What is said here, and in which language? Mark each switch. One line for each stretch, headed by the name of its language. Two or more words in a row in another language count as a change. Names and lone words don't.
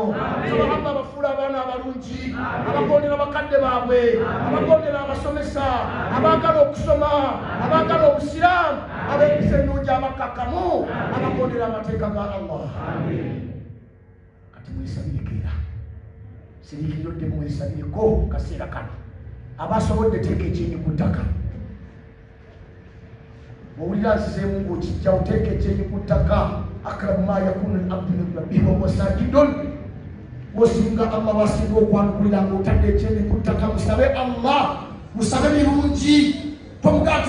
Ganda: Saba Allah abafuula abaana abalungi, abagondera bakadde baabwe, abagondera abasomesa, abaagala okusoma, abaagala obusiraamu, ab'empisa ennungi abakakkamu, abagondera amateeka ga Allah. Kati mwisabirikira sirikidde mwesabireko kaseera kano abasobodde teeka ekyenyi ku ttaka owulira nsizeemu ng'okijja oteeka ekyenyi ku ttaka
Arabic: أقرب ما يكون العبد من ربه وهو ساجد
Ganda: osinga Allah wasinga okwanukulira ng'otadde ekyenyi ku ttaka musabe Allah musabe birungi tomugati